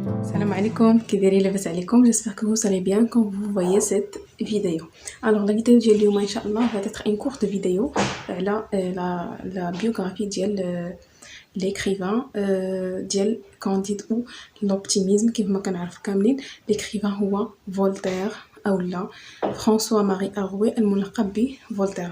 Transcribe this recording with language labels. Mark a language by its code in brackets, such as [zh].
[ar] Salam alaikum, كيدايرين لاباس عليكم. [fr] J'espère que vous allez bien quand vous voyez cette vidéo. Alors la vidéo [ar] ديال اليوم ان شاء الله [fr] va être une courte vidéo [ar] على [fr] la biographie [ar] ديال l'écrivain ديال كانديد او l'optimisme كيف ما كنعرفوا كاملين. l'écrivain هو فولتير اولا فرانسوا ماري اغوي الملقب بفولتير.